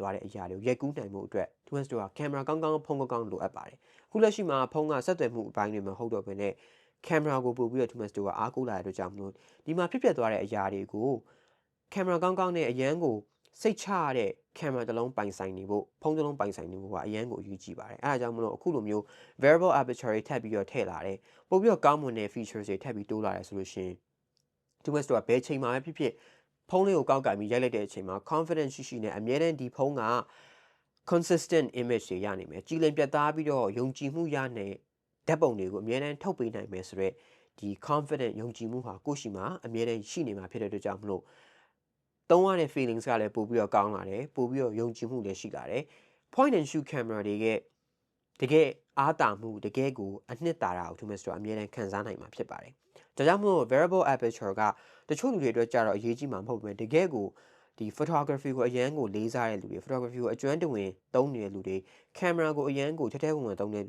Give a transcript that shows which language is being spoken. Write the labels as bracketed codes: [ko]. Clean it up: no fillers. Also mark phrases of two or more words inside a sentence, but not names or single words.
[my] သွားတဲ့အရာတွေကိုရိုက်ကူးနိုင်မှုအတွက် Thomas တို့ကကင်မရာကောင်းကောင်းဖုန်းကောင်းလိုအပ်ပါတယ်အခုလက်ရှိမှာဖုန်းကဆက်သွယ်မှုအပိုင်းတွေမှာဟုတ်တော့ဘဲနဲ့ကင်မရာကိုပို့ပြီးတော့ Thomas တို့ကအားကိုးလာတဲ့အတွက်ကြောင့်မလို့ဒီမှာဖြစ်ပျက်သွားတဲ့အရာတွေကိုကင်မရာကောင်းကောင်းနဲ့အရန်ကိုစိတ်ချရတဲ့ကင်မရာတစ်လုံးပိုင်ဆိုင်နေဖို့ဖုန်းတစ်လုံးပိုင်ဆိုင်နေဖို့ကအရန်ကိုအရေးကြီးပါတယ်အဲဒါကြောင့်မလို့အခုလိုမျိုး [en] variable aperture [my] တွေထပ်ပြီးတော့ထည့်လာတယ်ပို့ ပြီးတော့ကောင်းမွန်တဲ့ features တွေထပ်ပြီးတိုးလာတယ်ဆိုလို့ရှိရင် Thomas တို့ကဘယ်ချိန်မှာပဲဖြစ်ဖြစ်ဖုန်းလေးကိုကောက်ကင်ပြီးရိုက်လိုက်တဲ့အချိန်မှာ confidence ရှိနဲ့အမြဲတမ်းဒီဖုန်းက [en] consistent image [my] တွေရနိုင်မယ်ကြည်လင်ပြတ်သားပြီးတော့ယုံကြည်မှုရတဲ့ဓာတ်ပုံတွေကိုအမြဲတမ်းထုတ်ပေးနိုင်မယ်ဆိုတော့ဒီ confident ယုံကြည်မှုဟာကိုယ့်ရှိမှာအမြဲတမ်းရှိနေမှာဖြစ်တဲ့အတွက်ကြောင့်မလို့သုံးရတဲ့ feelings ကလည်းပို့ပြီးတော့ကောင်းလာတယ်ပို့ပြီးတော့ယုံကြည်မှုလည်းရှိလာတယ် [en] point and shoot camera [my] တွေရဲ့တကယ်အားတာမှုတကယ်ကိုအနှစ်သာရကို Thomas တို့အမြဲတမ်းခံစားနိုင်မှာဖြစ်ပါတယ်ဒါကြောင့်မို့ [en] variable aperture [my] ကတချို့လူတွေအတွက်ကြတော့အရေးကြီးမှာမဟုတ်ဘူးတကယ်ကိုဒီ photography ကိုအရန်ကိုလေးစားတဲ့လူတွေ photography ကိုအကျွမ်းတဝင်သုံးနေတဲ့လူတွေ camera ကိုအရန်ကိုထဲထဲဝင်ဝင်သုံးတဲ့လူ